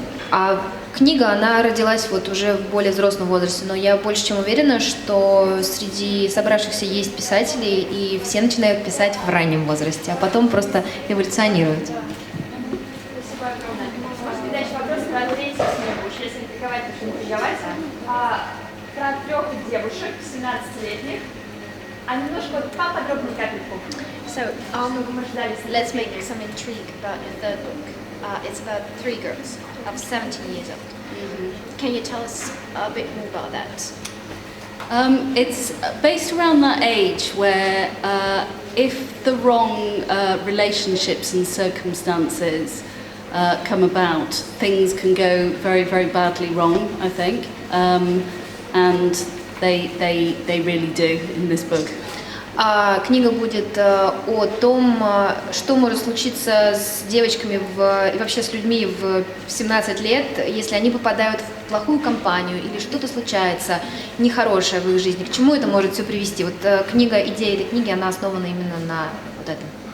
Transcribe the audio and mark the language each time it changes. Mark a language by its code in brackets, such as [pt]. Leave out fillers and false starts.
[ru] А книга, она родилась вот уже в более взрослом возрасте, но я больше чем уверена, что среди собравшихся есть писатели, и все начинают писать в раннем возрасте, а потом просто эволюционируют. Спасибо огромное. Может быть, дальше вопрос про третью книгу, уж если интриговать, то что интриговать. Про 3 девушек, 17-летних. А немножко вот поподробнее капельку. [en] So, let's make some intrigue about your third book. It's about 3 girls of 17 years old. Mm-hmm. Can you tell us a bit more about that? It's based around that age where if the wrong relationships and circumstances come about, things can go very, very badly wrong, I think. And they really do in this book. [ru] Книга будет о том, что может случиться с девочками и вообще с людьми в 17 лет, если они попадают в плохую компанию или что-то случается нехорошее в их жизни. К чему это может все привести? Вот идея этой книги, она основана именно на вот этом.